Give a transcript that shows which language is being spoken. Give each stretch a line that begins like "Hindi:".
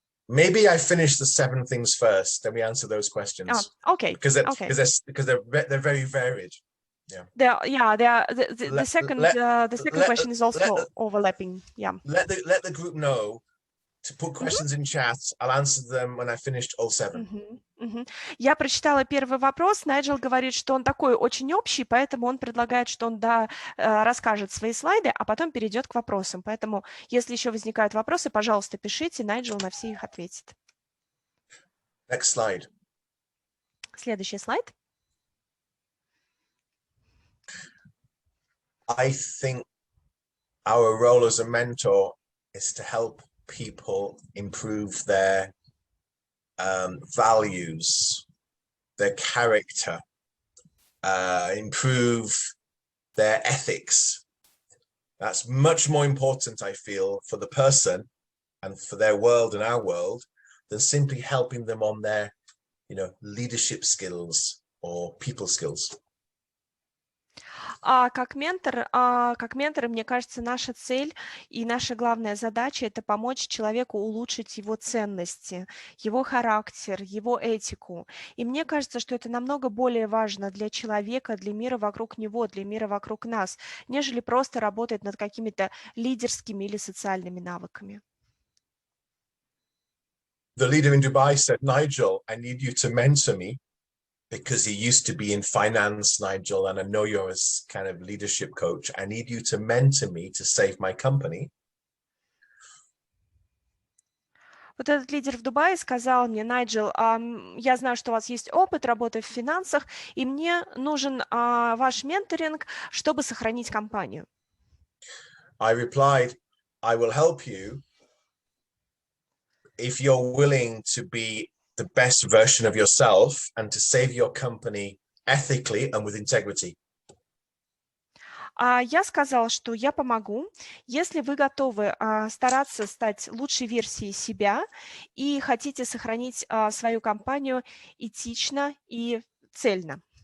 English: Maybe I finish the 7 things first, then we answer those questions. Okay. Because they're very varied. Yeah. The second question is also overlapping. Yeah. Let the group know to put questions in chat. I'll answer them when I finished all 7.
Russian: Я прочитала первый вопрос. Найджел говорит, что он такой очень общий, поэтому он предлагает, что он расскажет свои слайды, а потом перейдет к вопросам. Поэтому, если еще возникают вопросы, пожалуйста, пишите, Найджел на все их ответит.
English: Next slide.
Russian: Следующий слайд.
English: I think our role as a mentor is to help people improve their values, their character, improve their ethics. That's much more important, I feel, for the person and for their world and our world than simply helping them on their, leadership skills or people skills.
Russian: Как менторы, мне кажется, наша цель и наша главная задача – это помочь человеку улучшить его ценности, его характер, его этику. И мне кажется, что это намного более важно для человека, для мира вокруг него, для мира вокруг нас, нежели просто работать над какими-то лидерскими или социальными навыками.
English: The leader in Dubai said, Nigel, I need you to mentor me. Because he used to be in finance, Nigel, and I know you're a kind of leadership coach. I need you to mentor me to save my company.
Russian: Вот этот лидер в Дубае сказал мне, Найджел, я знаю, что у вас есть опыт работы в финансах, и мне нужен ваш менторинг, чтобы сохранить компанию.
English: I replied, I will help you if you're willing to be the best version of yourself and to save your company ethically and with integrity.
Russian: Я сказала, что я помогу, если вы готовы стараться стать лучшей версией себя и хотите сохранить свою компанию этично и цельно.